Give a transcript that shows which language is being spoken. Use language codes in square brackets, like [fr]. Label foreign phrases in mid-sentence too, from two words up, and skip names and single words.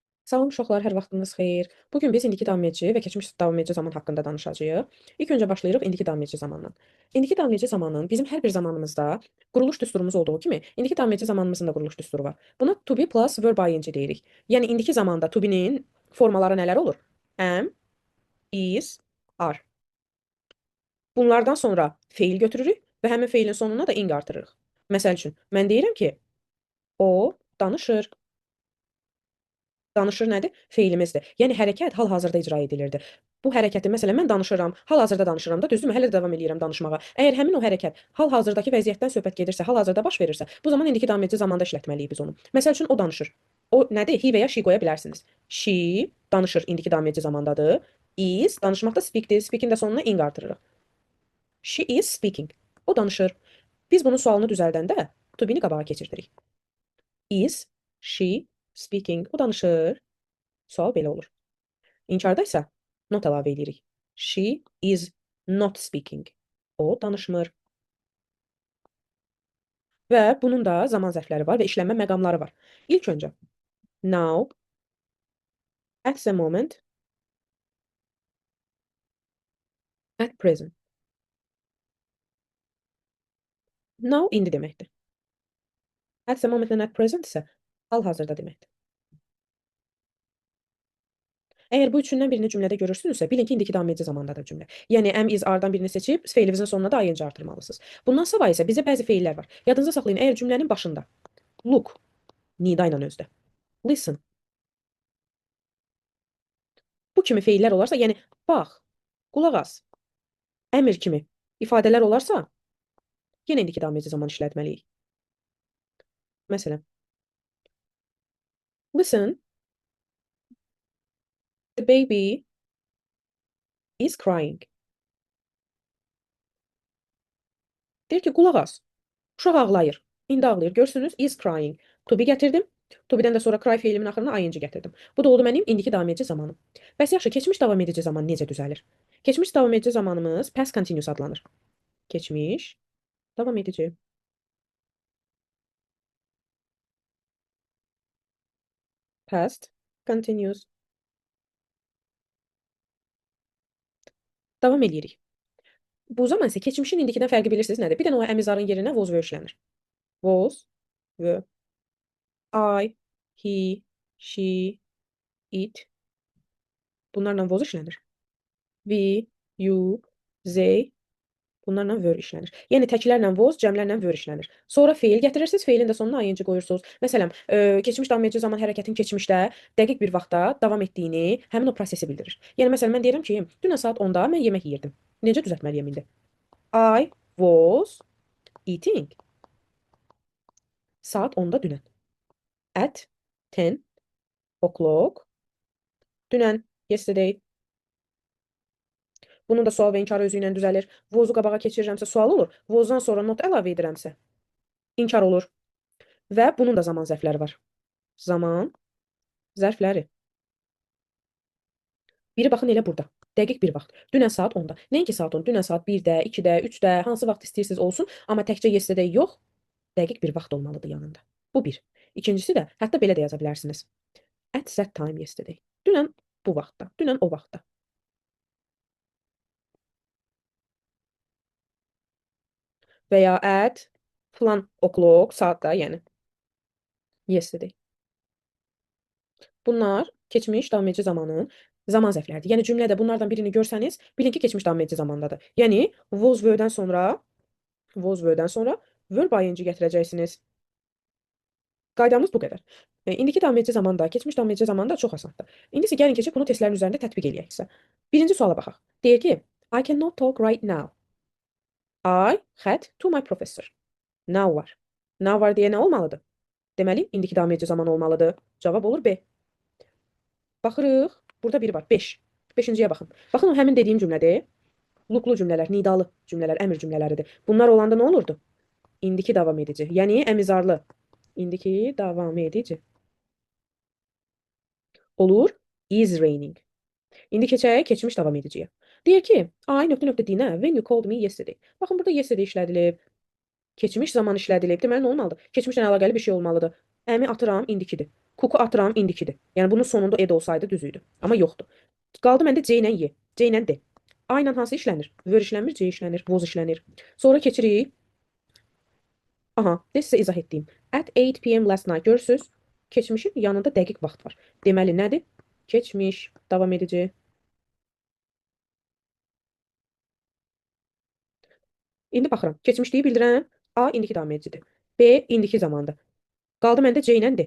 [az] Salam uşaqlar, hər vaxtınız xeyir. Bugün biz indiki davam edici və keçmiş davam edici zaman haqqında danışacağıq. İlk öncə başlayırıq indiki davam edici zamandan. İndiki davam edici zamanın bizim hər bir zamanımızda quruluş düsturumuz olduğu kimi, indiki davam edici zamanımızın da quruluş düsturu var. Buna [en] to be plus verb ing [az] deyirik. Yəni indiki zamanda [en] to be- [az] nin formaları nələr olur? [en] Am, is, are. [az] Bunlardan sonra feil götürürük və həmin feilin sonuna da ing artırırıq. Məsəl üçün, mən deyirəm ki, o danışır. Danışır nədir? Feilimizdir. Yəni hərəkət hal-hazırda icra edilirdi. Bu hərəkəti məsələn mən danışıram, hal-hazırda danışıram da, düzdürmü? Hələ də davam eləyirəm danışmağa. Əgər həmin o hərəkət hal-hazırdakı vəziyyətdən söhbət gedirsə, hal-hazırda baş verirsə, bu zaman indiki davam edici zamanda işlətməliyik biz onu. Məsəl üçün o danışır. O nədir? He və ya she qoya bilərsiniz. She danışır, indiki davam edici zamandadır. Is danışmaqda speakdir. Speaking də sonuna ing artırırıq. [en] She is speaking. [az] O danışır. Biz bunun sualını düzəldəndə [en] to be- [az] ni qabağa keçirdirik. [en] Is she speaking? [az] O danışır. Sual belə olur. İnkarda isə not əlavə edirik. [en] She is not speaking. [az] O danışmır. Və bunun da zaman zərfləri var və işlənmə məqamları var. [en] İlk öncə now, at the moment, at present. [az] Now indi deməkdir. [en] At the moment and at present [az] isə hal-hazırda deməkdir. Əgər bu üçündən birini cümlədə görürsünüzsə, bilin ki, indiki davam edici zamandadır cümlə. [en] Yəni am, is, [az] are-dan birini seçib feilinizin sonuna da ing artırmalısınız. Bundan savayı isə bizə bəzi feillər var. Yadınızda saxlayın, əgər cümlənin başında look nida ilə özdə, listen bu kimi feillər olarsa, yəni bax, qulaq as, əmr kimi ifadələr olarsa, yenə indiki davam edici zaman işlətməliyik. Məsələn, [en] listen, the baby is crying. [az] Deyir ki, qulaq as, uşaq ağlayır. İndi ağlayır. Görürsünüz, [en] is crying. To be gətirdim. To be- [az] dən də sonra cry feilimin axırına ing gətirdim. Bu da oldu mənim indiki davam edici zamanım. Bəs yaxşı, keçmiş davam edici zaman necə düzəlir? Keçmiş davam edici zamanımız [en] past continuous [az] adlanır. Keçmiş davam edici. [en] Past continuous. [az] Davam edirik. Bu zaman isə keçmişin indikidən fərqi bilirsiniz nədir? Bir dənə o əmizarın yerinə [en] was were [az] işlənir. [en] Was, were. I, he, she, it. Bunlarla was işlənir. We, you, they. [az] Bunlarla were işlənir. Yəni təklərlə was, cəmlərlə were işlənir. Sonra feil gətirirsiniz, feilin də sonuna ing qoyursunuz. Məsələn, keçmiş davam edici zaman hərəkətin keçmişdə dəqiq bir vaxtda davam etdiyini həmin o prosesi bildirir. Yəni məsələn, mən deyirəm ki, dünən saat 10-da mən yemək yeyirdim. Necə düzəltməliyəm indi? [en] I was eating. [az] Saat 10-da dünən. [en] At 10 o'clock. [az] Dünən, yesterday. Bunun da sual və inkar özü ilə düzəlir. Was-u qabağa keçirirəmsə sual olur. Was-dan sonra not əlavə edirəmsə inkar olur. Və bunun da zaman zərfləri var. Zaman zərfləri. Biri baxın elə burada. Dəqiq bir vaxt. Dünən saat 10-da. Nəinki saat 10, dünən saat 1-də, 2-də, 3-də, hansı vaxt istəyirsiniz olsun, amma təkcə yesterday yox, dəqiq bir vaxt olmalıdır yanında. Bu bir. İkincisi də, hətta belə də yaza bilərsiniz. [en] At that time yesterday. [az] Dünən bu vaxtda, dünən o vaxtda. Və ya at falan o'clock, saatda, yəni. [en] Yesterday. [az] Bunlar keçmiş davam edici zamanın zaman zərfləridir. Yəni cümlədə bunlardan birini görsəniz, bilin ki, keçmiş davam edici zamandadır. Yəni [en] was were- [az] dən sonra [en] verb ing [az] gətirəcəksiniz. Qaydamız bu qədər. İndiki davam edici zamanda, keçmiş davam edici zamanda çox asandır. İndi isə gəlin keçib bunu testlərin üzərində tətbiq eləyək isə. Birinci suala baxaq. Deyir ki, [en] I cannot talk right now. I had to my professor. Now var. [az] Now var deyə nə olmalıdır? Deməli, indiki davam edici zaman olmalıdır. Cavab olur B. Baxırıq. Burada biri var. 5. Beşinciyə baxın. Baxın o həmin dediyim cümlədir. Looklu cümlələr, nidalı cümlələr, əmr cümlələridir. Bunlar olanda nə olurdu? İndiki davam edici. Yəni əmizarlı. İndiki davam edici. [en] Olur. Is raining. [az] İndi keçək keçmiş davam ediciyə. Deyir ki, I nöqtə dinə [en] when you called me yesterday. [az] Baxın burada yesterday işlədilib. Keçmiş zaman işlədilib. Deməli nə olmalıdır? Keçmişlə əlaqəli bir şey olmalıdır. Əmi atıram indikidir. Kuku atıram indikidir. Yəni bunun sonunda ed olsaydı düz idi. Amma yoxdur. Qaldı məndə C ilə Y. C ilə D. A ilə hansı işlənir? Vör işlənmir, C işlənir, voz işlənir. Sonra keçirik. Aha, de sizə izah etdiyim. [en] At 8 p.m. last night. [az] Görürsüz? Keçmişin yanında dəqiq vaxt var. Deməli nədir? Keçmiş. Davam edici. İndi baxıram. Keçmişliyi bildirən A indiki davam edicidir. B indiki zamandır. Qaldı məndə C ilə D.